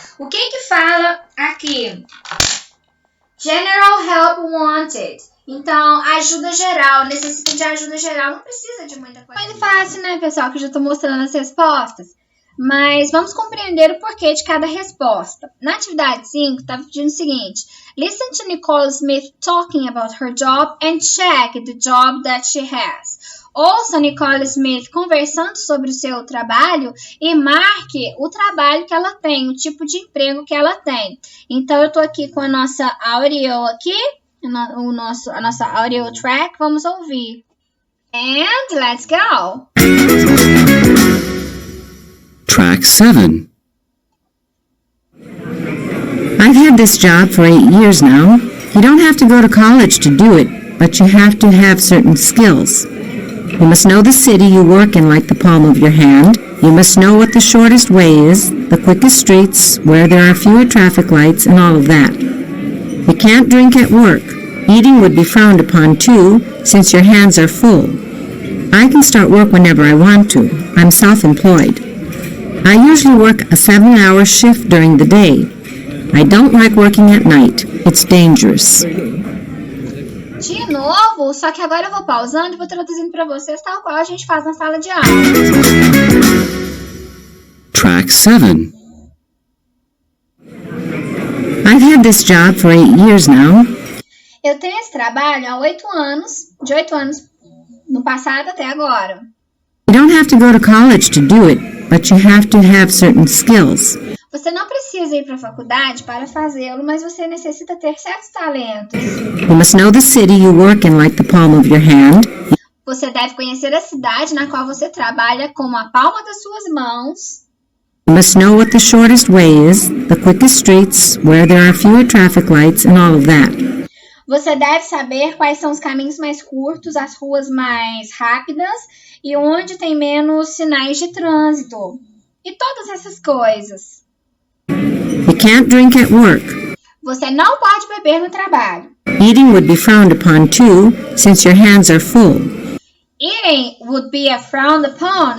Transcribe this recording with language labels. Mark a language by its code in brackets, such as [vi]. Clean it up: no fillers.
[pt] O que fala aqui? General help wanted. Então, ajuda geral, necessita de ajuda geral, não precisa de muita coisa. Muito fácil, né, pessoal, que eu já estou mostrando as respostas. Mas vamos compreender o porquê de cada resposta. Na atividade 5, estava pedindo o seguinte. [en] Listen to Nicole Smith talking about her job and check the job that she has. [pt] Ouça Nicole Smith conversando sobre o seu trabalho e marque o trabalho que ela tem, o tipo de emprego que ela tem. Então, eu estou aqui com a nossa audio aqui, a nossa audio track. Vamos ouvir. And let's go! [en] Track 7. I've had this job for 8 years now. You don't have to go to college to do it, but you have to have certain skills. You must know the city you work in like the palm of your hand. You must know what the shortest way is, the quickest streets, where there are fewer traffic lights, and all of that. You can't drink at work. Eating would be frowned upon too, since your hands are full. I can start work whenever I want to. I'm self-employed. I usually work a 7-hour shift during the day. I don't like working at night. It's dangerous. [pt] De novo, só que agora eu vou pausando e vou traduzindo para vocês tal qual a gente faz na sala de aula. [en] Track 7. I've had this job for 8 years now. [pt] Eu tenho esse trabalho há 8 anos, de 8 anos no passado até agora. [en] You don't have to go to college to do it, but you have to have certain skills. [pt] Você não precisa ir para a faculdade para fazê-lo, mas você necessita ter certos talentos. [en] You must know the city you work in like the palm of your hand. [pt] Você deve conhecer a cidade na qual você trabalha como a palma das suas mãos. [en] You must know what the shortest way is, the quickest streets, where there are fewer traffic lights, and all of that. [pt] Você deve saber quais são os caminhos mais curtos, as ruas mais rápidas e onde tem menos sinais de trânsito. E todas essas coisas. [en] You can't drink at work. [pt] Você não pode beber no trabalho. [en] Eating would be frowned upon too, since your hands are full. Eating would be a frowned upon.